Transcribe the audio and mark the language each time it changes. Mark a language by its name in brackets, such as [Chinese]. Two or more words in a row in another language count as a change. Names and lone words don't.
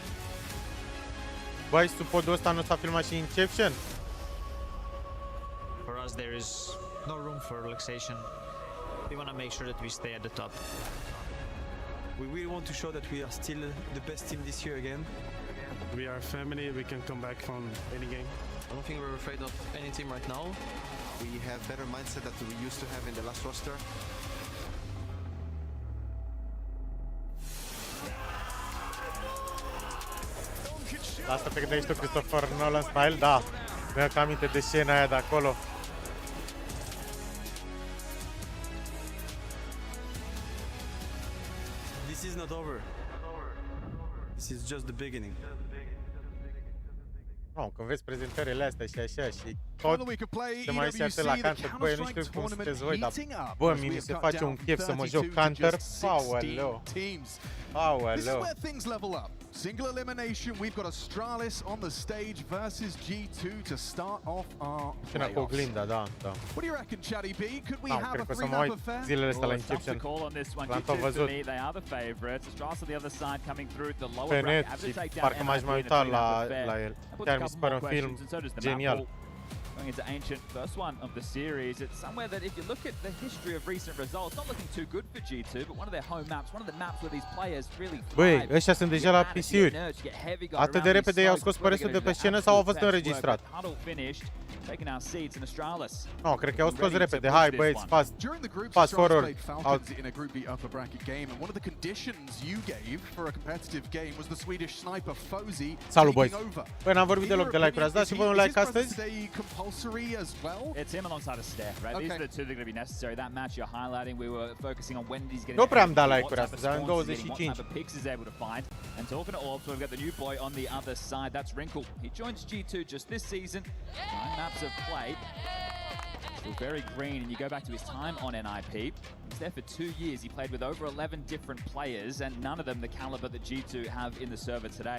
[Romanian] Băi, sub podul ăsta nu s-a filmat și Inception? [English] us, there is no room for relaxation. We want to make sure that we stay at the top. We really want to show that we are still the best team this year again. We are a family, we can come back from any game. I don't think we're afraid of any team right now. We have better mindset that we used to have in the last roster. [Romanian] Asta pe când ești tu, Christopher Nolan style, da. Mi-am aminte de scena aia de acolo. [English] This is not over. This is just the beginning. [Romanian] Nu, când vezi prezentările astea și așa și tot se mai se atât la Counter, băi, nu știu cum sunteți voi, dar bă, mi se face un chef să mă joc Counter. Aoleu. Aoleu. [English] Single elimination, we've got ASTRALIS on the stage versus G2 to start off our playoffs. What do you reckon, Chatty B? Could we have a three-map affair? Tough to call on this one. G2 for me, they are the favorites. ASTRALIS on the other side coming through the lower bracket. Have to take down NIP [Romanian] la el. Chiar mi se pare un film genial. [English] Going into Ancient, first one of the series. It's somewhere that if you look at the history of recent results, not looking too good for G2, but one of their home maps, one of the maps where these players really thrive. [Romanian] Băi, ăștia sunt deja la PC-uri. Atât de repede i-au scos pe restul de pe scenă sau au fost înregistrat? [English] Taking our seats in ASTRALIS. No, [Romanian] cred că au scos repede. Hai, băieți, [English] fast forward. In a Group B upper bracket game, and one of the conditions you gave for a competitive game was the Swedish sniper Fozy taking over. [Romanian] Băi, n-am vorbit deloc de like-uri. Ați dat și voi un like astăzi? [English] It's him alongside a Steph, right? These are the two that are going to be necessary. That match you're highlighting, we were focusing on when he's getting. [Romanian] Nu prea am dat like-uri astăzi, am 25. [English] What type of picks is able to find. And talking to Orbs, we've got the new boy on the other side. That's Wrinkle. He joins G2 just this season. 9 maps of play. Still very green, and you go back to his time on NIP. He's there for 2 years. He played with over 11 different players, and none of them the caliber that G2 have in the server today.